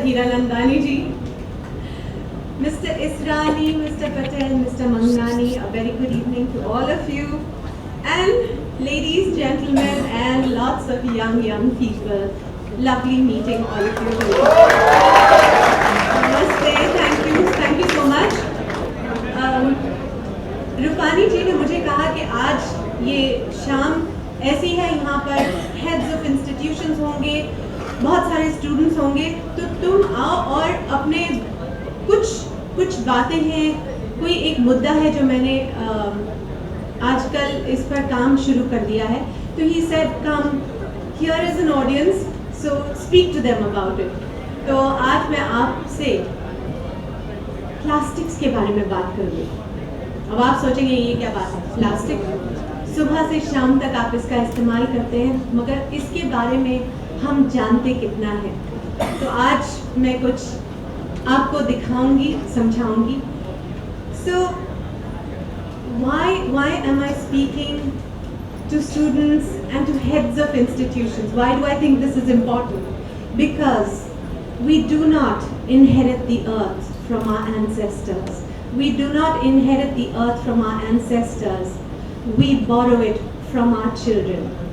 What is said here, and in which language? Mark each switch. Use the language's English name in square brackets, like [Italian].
[English] Hiranandani ji, Mr. Israni, Mr. Patel, Mr. Mangnani, a very good evening to all of you, and ladies, gentlemen, and lots of young people. Lovely meeting all of you. Namaste, thank you so much. [Hindi] Rupani जी ने मुझे कहा कि आज ये शाम ऐसी है, यहाँ पर हेड्स ऑफ इंस्टीट्यूशंस होंगे, बहुत सारे स्टूडेंट्स होंगे, तो तुम आओ और अपने कुछ बातें हैं, कोई एक मुद्दा है जो मैंने आजकल इस पर काम शुरू कर दिया है, तो [English] He said come here is an audience, so speak to them about it. [Hindi] तो आज मैं आपसे प्लास्टिक्स के बारे में बात करूँगी। अब आप सोचेंगे ये क्या बात है, प्लास्टिक सुबह से शाम तक आप इसका इस्तेमाल करते हैं, मगर इसके बारे में हम जानते कितना है। तो आज मैं कुछ आपको दिखाऊंगी, समझाऊंगी। [English] So why am I speaking to students and to heads of institutions? Why do I think this is important? Because we do not inherit the earth from our ancestors. We do not inherit the earth from our ancestors. We borrow it from our children.